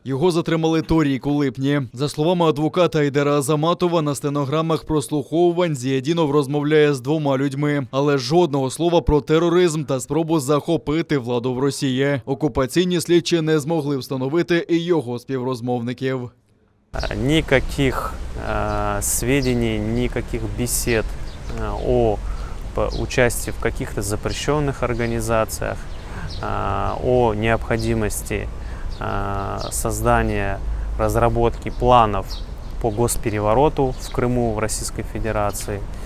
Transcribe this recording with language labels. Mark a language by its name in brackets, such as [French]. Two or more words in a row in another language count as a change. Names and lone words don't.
[Ukrainian] Його затримали торік у липні. За словами адвоката Айдара Азаматова, на стенограмах прослуховувань Зієдінов розмовляє з двома людьми, але жодного слова про тероризм та спробу захопити владу в Росії. Окупаційні слідчі не змогли встановити і його співрозмовників. [Russian] Никаких сведений, никаких бесед о участии в каких-то запрещенных организациях, о необходимости создания, разработки планов по госперевороту в Крыму, в Российской Федерации,